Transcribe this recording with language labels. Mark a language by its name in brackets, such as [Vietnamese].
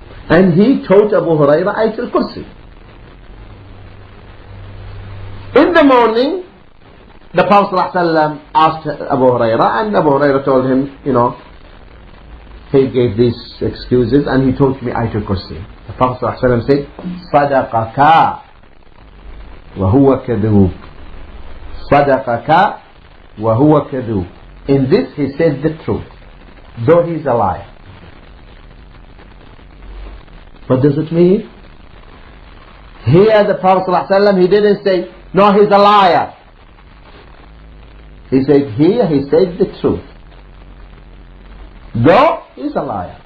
[English] And he taught Abu Hurairah Ayatul Kursi. In the morning, the Prophet ﷺ asked Abu Hurairah, and Abu Hurairah told him, he gave these excuses and he taught me Ayatul Kursi. The Prophet ﷺ said, [Arabic] صَدَقَكَ وَهُوَ كَذُوبٌ صَدَقَكَ وَهُوَ كَذُوبٌ. [English] In this he said the truth, though he is a liar. What does it mean? Here the Prophet ﷺ, he didn't say, no, he's a liar. He said, here he said the truth, though he's a liar.